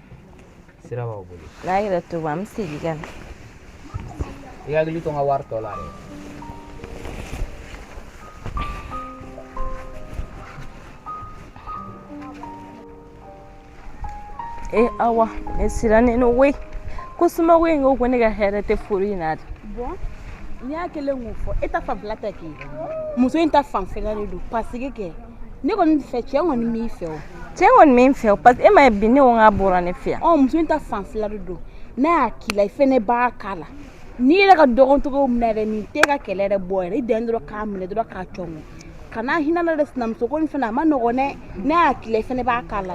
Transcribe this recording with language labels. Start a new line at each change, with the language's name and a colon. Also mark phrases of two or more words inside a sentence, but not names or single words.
Bambara: Sira b'aw bolo. N'a yɛrɛ to an bɛ segin ka na. I hakili to n ka wari tɔ la dɛ. Awa ne sira ni no we ko suma we ngo ko ne ka hɛrɛ tɛ furu in na. Bon ni y'a kelen k'o fɔ e ta fanfɛla tɛ kɛ muso in ta fanfɛla de don
French: parce que
Bambara: ne kɔni fɛ cɛ kɔni m'i fɛ o. Cɛ kɔni min fɛ o
French: parce que
Bambara: e ma bi ne ko n k'a bɔra ne fɛ yan. Muso in ta fanfɛla de don n'a y'a k'i la I fɛnɛ b'a k'a la n'i yɛrɛ ka dɔgɔn cogo minɛ yɛrɛ nin tɛ ka kɛlɛ yɛrɛ bɔ yɛrɛ I dan dɔrɔn k'a minɛ dɔrɔn k'a cɔngɔ kana hinɛ la dɛ sinamuso ko nin fɛnɛ a ma nɔgɔn dɛ n'a y'a k'i la I fɛnɛ b'a k'a la.